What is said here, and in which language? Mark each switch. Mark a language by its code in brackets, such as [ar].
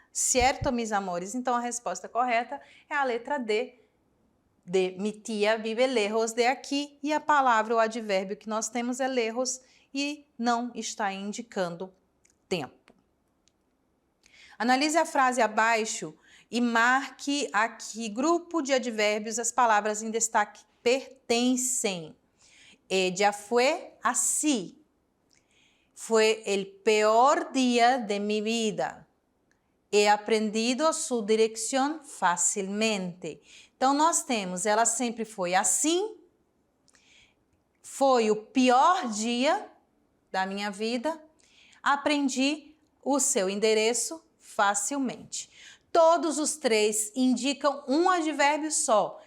[pt] Certo, meus amores? Então, a resposta correta é a letra D, de [es] mi tía vive lejos de aqui, [pt] e a palavra, o advérbio que nós temos é lejos e não está indicando tempo. Analise a frase abaixo e marque aqui grupo de advérbios, as palavras em destaque pertencem. [es] Ella fue así. Fue el peor día de mi vida. He aprendido su dirección fácilmente. [pt] Então, nós temos, ela sempre foi assim, foi o pior dia da minha vida, aprendi o seu endereço facilmente. Todos os três indicam um advérbio só.